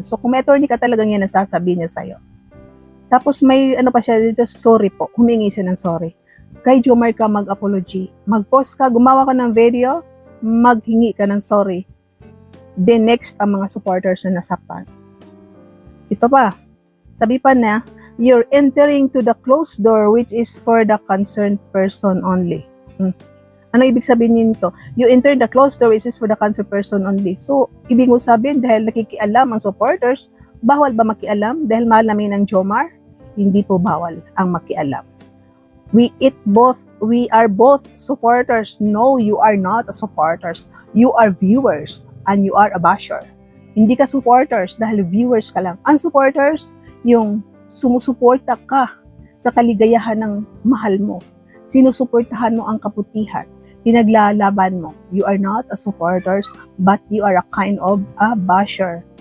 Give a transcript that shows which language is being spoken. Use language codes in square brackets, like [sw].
[tl] So kung may attorney ka talagang yan, nasasabihin niya sa'yo. Tapos may pa siya dito, sorry po. Humingi siya ng sorry. Kay Jomar ka mag-apology. Mag-post ka, gumawa ka ng video, maghingi ka ng sorry. Then next, ang mga supporters na nasaktan. Ito pa, Sabi pa na, [en] you're entering to the closed door which is for the concerned person only. [tl] Ano ibig sabihin nito? [en] You enter the closed door which is for the concerned person only. [tl] So, ibig mo sabihin, dahil nakikialam ang supporters, bawal ba makialam? Dahil mahal namin ng Jomar? Hindi po bawal ang makialam. [en] We are both supporters. No, you are not a supporters. You are viewers and you are a basher. [tl] Hindi ka supporters dahil viewers ka lang. Ang supporters, yung sumusuporta ka sa kaligayahan ng mahal mo. Sinusuportahan mo ang kabutihan. Pinaglalaban mo. [en] You are not a supporters, but you are a kind of a basher.